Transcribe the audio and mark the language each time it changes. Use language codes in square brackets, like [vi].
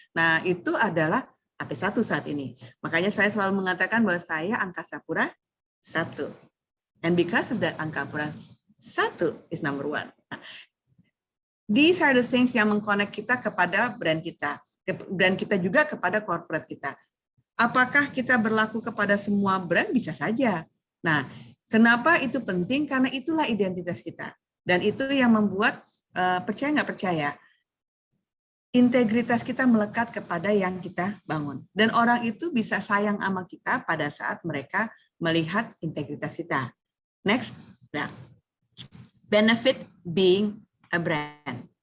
[id] Nah, itu adalah AP1 saat ini. Makanya saya selalu mengatakan bahwa saya Angkasa Pura 1. [en] And because of that, Angkasa Pura 1 is number 1. [id] Nah, [en] these are the things [id] yang mengconnect kita kepada brand kita. Brand kita juga kepada corporate kita. Apakah kita berlaku kepada semua brand? Bisa saja. Nah, kenapa itu penting? Karena itulah identitas kita. Dan itu yang membuat, percaya nggak percaya, integritas kita melekat kepada yang kita bangun. Dan orang itu bisa sayang sama kita pada saat mereka melihat integritas kita. [en] Next, nah, benefit being a brand.